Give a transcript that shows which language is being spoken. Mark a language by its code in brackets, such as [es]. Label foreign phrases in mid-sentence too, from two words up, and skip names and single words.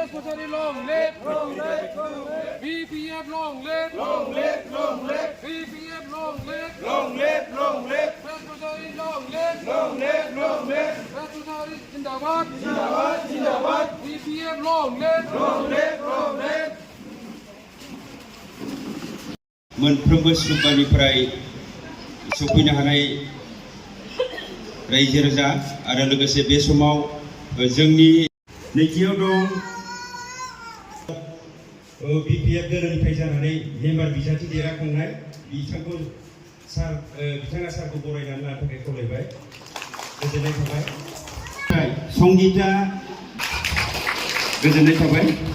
[en] Secretary long live, BPF long live, BPF long live, Secretary long live, Secretary Zindabad, BPF long live. [brx] मोनफ्रोमबो सुबुंफोरनिफ्राय सफैनो हानाय रायजो राजा आरो लोगोसे बे समाव जोंनि नैथियाव दं बिपिएफ दोलोनिफ्राय जानानै मेम्बार बिजाथि देरहाखांनाय बिथाङा सारखौ बरायनानै लानो थाखाय खावलायबाय गोजोननाय थाबाय संगीता गोजोननाय थाबाय